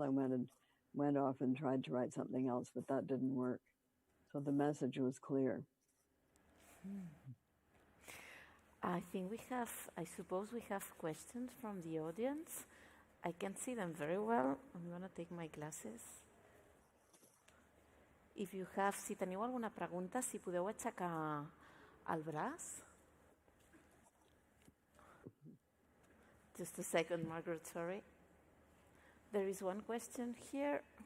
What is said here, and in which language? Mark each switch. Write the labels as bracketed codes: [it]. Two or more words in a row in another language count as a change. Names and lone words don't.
[en] I went off and tried to write something else, but that didn't work. So the message was clear. I suppose we have questions from the audience. I can see them very well. I'm going to take my glasses. [ca] Si teniu alguna pregunta, si podeu aixecar el braç. [en] Just a second, Margaret, sorry. There is one question here.